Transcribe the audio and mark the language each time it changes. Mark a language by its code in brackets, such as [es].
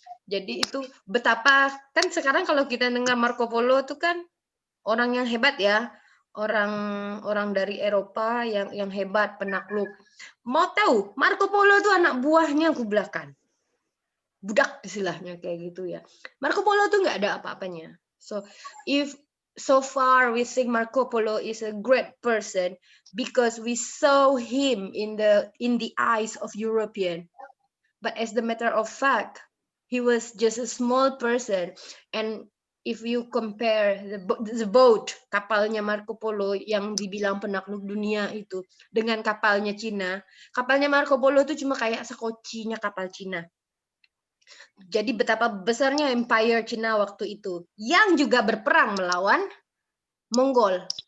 [id] Jadi itu betapa, kan sekarang kalau kita dengar Marco Polo itu kan orang yang hebat ya, orang dari Eropa yang hebat, penakluk. Mau tahu, Marco Polo itu anak buahnya Kublai Khan. Budak istilahnya kayak gitu ya. Marco Polo tuh nggak ada apa-apanya. [en] So if so far we think Marco Polo is a great person because we saw him in the eyes of European. But as the matter of fact, he was just a small person. And if you compare the boat, [id] kapalnya Marco Polo yang dibilang penakluk dunia itu dengan kapalnya Cina, kapalnya Marco Polo itu cuma kayak sekocinya kapal Cina. Jadi betapa besarnya empire Cina waktu itu, yang juga berperang melawan Mongol.